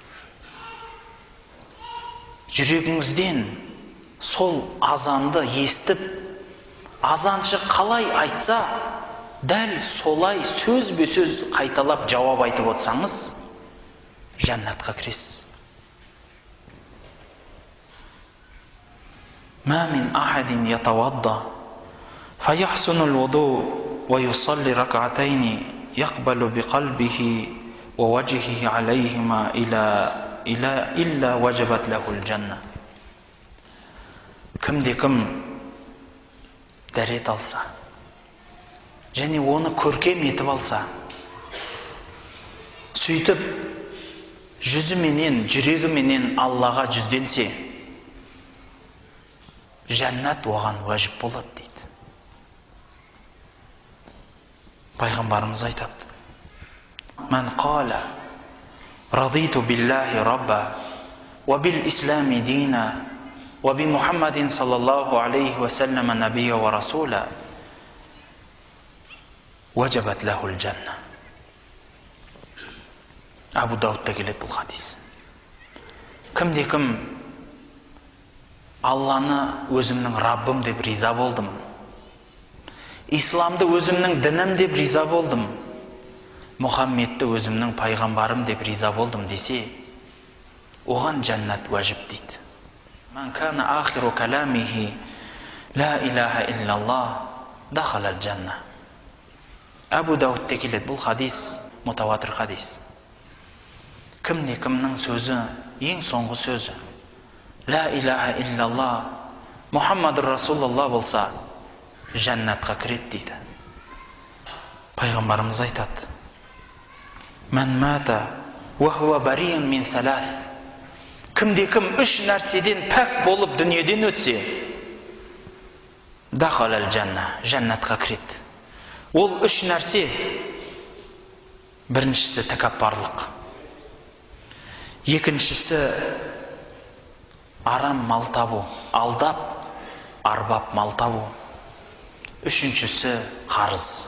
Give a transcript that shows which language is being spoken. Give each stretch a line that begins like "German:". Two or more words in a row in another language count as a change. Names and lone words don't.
Kazakh: Жүрегіңізден сол азанды естіп, азаншы қалай айтса, дәл солай сөзбе сөз қайталап жауап айтып отсаңыз, жәннатқа кіресіз.
Arabic: ما من أحد يتوضأ فيحسن الوضوء ويصلي ركعتين يقبل بقلبه ووجهه عليهما إلا وجبت له الجنة.
Kazakh: Кімде кім дәрет алса, және оны көркем етіп алса, сөйтіп жүзіменен, жүрегіменен Аллаға жүзденсе, жәннат оған уәжіп болады дейді. Пайғамбарымыз айтады:
Arabic: "من قال رضيت بالله ربا وبالإسلام دينا وبمحمد صلى الله عليه وسلم نبيا ورسولا وجبت له الجنة".
Kazakh: Абу Даудта келеді бұл хадис. Кімде-кім Алланы өзімнің Раббым деп риза болдым, исламды өзімнің дінім деп риза болдым, Мұхаммедті өзімнің пайғамбарым деп риза болдым десе, оған жәннат уәжіп дейді.
Arabic: "من كان آخر كلامه لا إله إلا الله دخل الجنة".
Kazakh: Абу Даудте келеді бұл хадис, мутаватир хадис. Кімде-кімнің сөзі, ең соңғы сөзі
Arabic: لا إله إلا الله محمد رسول الله
Kazakh: болса, жәннатқа кіреді дейді. Пайғамбарымыз айтады:
Arabic: "من مات وهو بريء من ثلاث".
Kazakh: Кімде-кім үш нәрседен пәк болып дүниеден өтсе,
Arabic: دخل الجنة,
Kazakh: жәннатқа кіреді. Ол үш нәрсе: біріншісі тәкаппарлық, екіншісі арам мал табу, алдап, арбап мал табу, үшіншісі қарыз.